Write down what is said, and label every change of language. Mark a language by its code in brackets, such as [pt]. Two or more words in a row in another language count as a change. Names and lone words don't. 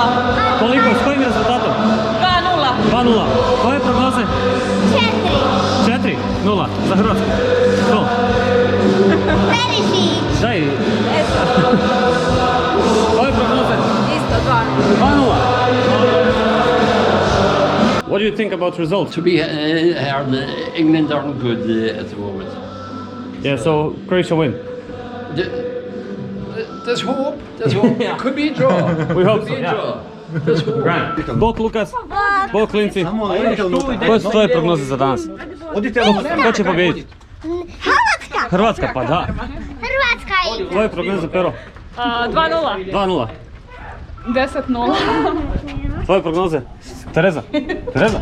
[hr] Koliko, s kojim rezultatom? 2-0. 2-0. Koje prognoze? 4. 4-0 za Hrvatsku. Ko? Perišić. Daj. Koje prognoze? Isto 2-0. 2-0. [en] What do you think about results? To be England aren't good at the moment. Yeah, so Croatia win. There's hope. There's hope. Yeah. Could be a draw. We hope Could so, be a yeah. draw. There's hope. Grand. [hr] Bok Lukas, Bok Klinci. Samo odite unutra. Koje su tvoje prognoze za danas? Odite unutra. Ko će pobijediti? Hrvatska. Hrvatska, pa da. Hrvatska igra. Tvoje prognoze, Pero? 2-0. 2-0. 10-0. Tvoje prognoze? Tereza? Tereza?